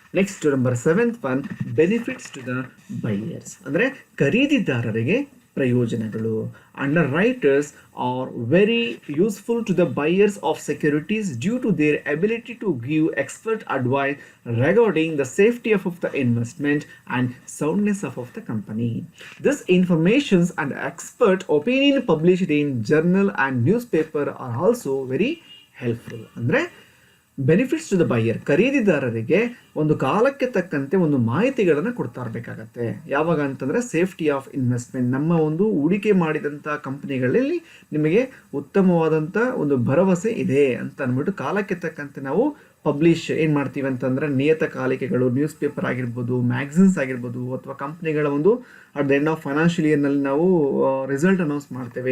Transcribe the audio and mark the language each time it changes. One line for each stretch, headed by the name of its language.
Kannada: Next number 7th one,
English: benefits to the buyers,
Kannada: ಅಂದರೆ ಖರೀದಿದಾರರಿಗೆ ಪ್ರಯೋಜನಗಳು.
English: Underwriters are very useful to the buyers of securities due to their ability to give expert advice regarding the safety of the investment and soundness of the company. This information and expert opinion published in journal and newspaper are also very helpful.
Kannada: ಅಂದರೆ
English: benefits to the buyer,
Kannada: ಖರೀದಿದಾರರಿಗೆ ಒಂದು ಕಾಲಕ್ಕೆ ತಕ್ಕಂತೆ ಒಂದು ಮಾಹಿತಿಗಳನ್ನು ಕೊಡ್ತಾ ಇರಬೇಕಾಗತ್ತೆ. ಯಾವಾಗ ಅಂತಂದರೆ
English: safety of investment,
Kannada: ನಮ್ಮ ಒಂದು ಹೂಡಿಕೆ ಮಾಡಿದಂಥ ಕಂಪ್ನಿಗಳಲ್ಲಿ ನಿಮಗೆ ಉತ್ತಮವಾದಂಥ ಒಂದು ಭರವಸೆ ಇದೆ ಅಂತ ಅಂದ್ಬಿಟ್ಟು ಕಾಲಕ್ಕೆ ತಕ್ಕಂತೆ ನಾವು ಪಬ್ಲಿಷ್ ಏನು ಮಾಡ್ತೀವಿ ಅಂತಂದರೆ ನಿಯತಕಾಲಿಕೆಗಳು, ನ್ಯೂಸ್ ಪೇಪರ್ ಆಗಿರ್ಬೋದು, ಮ್ಯಾಗ್ಝಿನ್ಸ್ ಆಗಿರ್ಬೋದು, ಅಥವಾ ಕಂಪ್ನಿಗಳ ಒಂದು
English: at the end of financial
Kannada: ಇಯರ್ನಲ್ಲಿ ನಾವು ರಿಸಲ್ಟ್ ಅನೌನ್ಸ್ ಮಾಡ್ತೇವೆ.